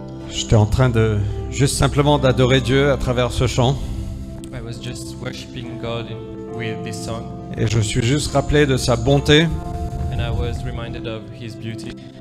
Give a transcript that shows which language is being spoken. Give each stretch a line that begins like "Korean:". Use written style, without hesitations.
French: J'étais en train de juste simplement d'adorer Dieu à travers ce chant.
English: I was just worshiping God with this song,
French: Et je me suis juste rappelé de sa bonté,
English: and I was reminded of His beauty,